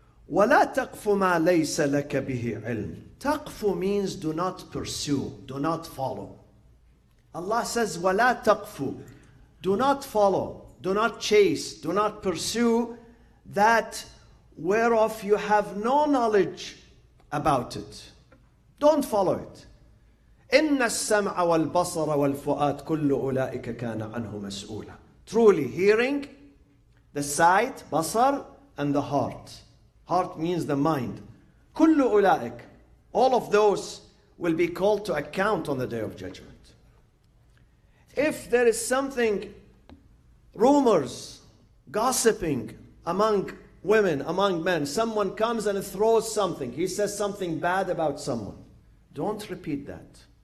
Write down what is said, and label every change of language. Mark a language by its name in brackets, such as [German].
[Arabic] وَلَا تَقْفُ مَا لَيْسَ لَكَ بِهِ عِلْمٍ. [English] تَقْفُ means do not pursue, do not follow. Allah says, [Arabic] وَلَا تَقْفُ. [English] Do not follow, do not chase, do not pursue that whereof you have no knowledge about it. Don't follow it. [Arabic] إِنَّ السَّمْعَ وَالْبَصَرَ وَالْفُؤَادَ كُلُّ أُولَٰئِكَ كَانَ عَنْهُ مَسْئُولًا. [English] Truly, hearing, the sight, basar, and the heart. Heart means the mind. [Arabic] كُلُّ أُولَٰئِكَ. [English] All of those will be called to account on the Day of Judgment. If there is something, rumors, gossiping among women, among men, someone comes and throws something, he says something bad about someone, don't repeat that.